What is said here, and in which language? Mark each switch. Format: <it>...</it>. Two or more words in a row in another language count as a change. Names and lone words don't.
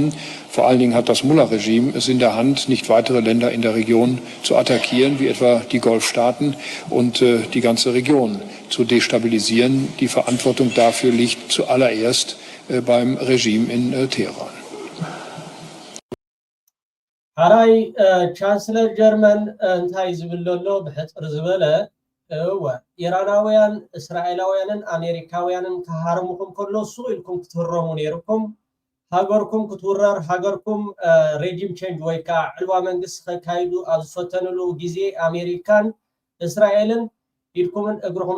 <de>Vor allen Dingen hat das Mullah-Regime es in der Hand, nicht weitere Länder in der Region zu attackieren, wie etwa die Golfstaaten und die ganze Region zu destabilisieren. Die Verantwortung dafür liegt zuallererst beim Regime in Teheran.</de> <ti>حراي</ti> <en>chancellor German</en> <ti>እንታይ ዝብል ዘሎ ብሕፅር ዝበለ ኢራናውያን እስራኤላውያንን ኣሜሪካውያንን ክሃርሙኩም ከሎ ሱቕ ኢልኩም ክትህረሙ ነይርኩም ሃገርኩም ክትውረር ሃገርኩም</ti> <en>regime change</en> <ti>ወይ ከዓ ዕልዋ መንግስቲ ከካይዱ ኣብ ዝፈተንሉ ግዜ ኣሜሪካን እስራኤልን ኢልኩምን እግርኩም</ti>